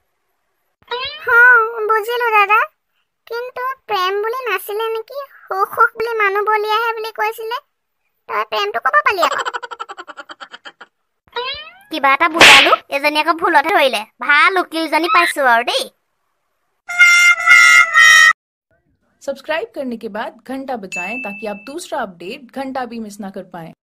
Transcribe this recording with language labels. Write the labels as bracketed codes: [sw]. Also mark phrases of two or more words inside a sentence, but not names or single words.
[as] বুজিলো দাদা কিন্তু প্ৰেম বুলি নাছিলে নেকি সুখ বুলি মানুহ বলিয়াহে বুলি কৈছিলে তই প্ৰেমটো ক'ব পালি আকৌ কিবা এটা বুজালো এজনী আকৌ ভুলতে ধৰিলে ভাল উকিলজনী পাইছো আৰু দেই [hi] सब्सक्राइब करने के बाद घंटा बजाएं ताकि आप दूसरा अपडेट घंटा भी मिस ना कर पाएं।